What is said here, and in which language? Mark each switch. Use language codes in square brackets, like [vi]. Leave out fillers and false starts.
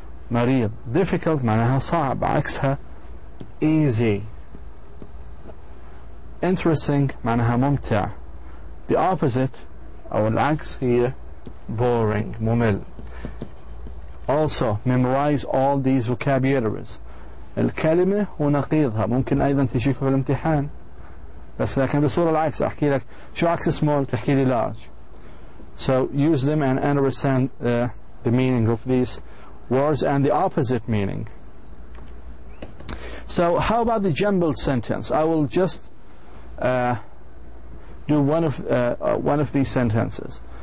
[ar] مريض. difficult معناها صعب، عكسها easy. interesting معناها ممتع. [en] the opposite [ar] أو العكس هي boring ممل. [en] also memorize all these vocabularies. [ar] الكلمة ونقيضها ممكن أيضا تجيك في الامتحان، بس لكن بصورة العكس. أحكي لك شو عكس small، تحكي لي large. [en] So use them and understand the meaning of these words and the opposite meaning. So how about the jumbled sentence? I will just do one of these sentences.